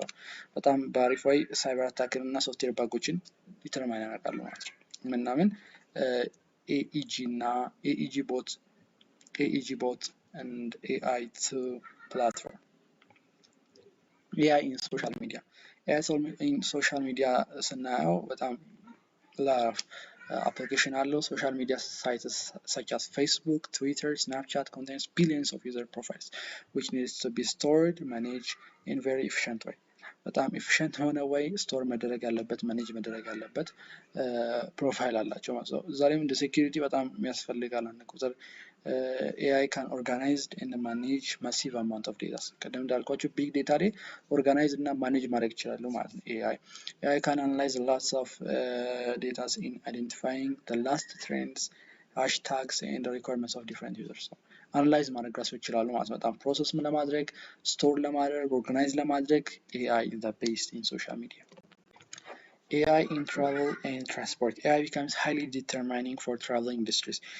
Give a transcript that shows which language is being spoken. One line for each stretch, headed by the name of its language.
Amharic: So በጣም በአሪፍ ወይ ሳይበር አታክን እና ሶፍትዌር ባጎችን ዲተርማይን ያደርጋሉ ማለት ነው። ምናምን AEG እና AEG bot and AI2 platform.
English: AI in social media. AI in social media
Amharic: ስናየው በጣም
English: lot of application አለው። social media sites such as Facebook, Twitter, Snapchat contains billions of user profiles which needs to be stored, managed in very efficient way.
Amharic: በጣም ኤፊሽንት የሆነ ወይ ስቶር መደረግ ያለበት ማኔጅ መደረግ ያለበት ፕሮፋይል አላቸው ማለት ነው። ዛሬም እንደ ሴኩሪቲ በጣም የሚያስፈልጋል አንድ ቁጥር
English: AI can organize and manage massive amount of data.
Amharic: ቀደም እንዳልኳችሁ ቢግ ዴታ ላይ ኦርጋናይዝ እና ማኔጅ ማድረግ ይችላሉ ማለት ነው።
English: AI can analyze lots of data in identifying the last trends, hashtags and the requirements of different users.
Amharic: So አናላይዝ ማድረግ ራሱ ይችላሉ ማለት ነው። በጣም ፕሮሰስ ለማድረግ ስቶር ለማድረግ ኦርጋናይዝ ለማድረግ
English: AI is the best in social media. AI in travel and transport. AI becomes highly determining for travel industries.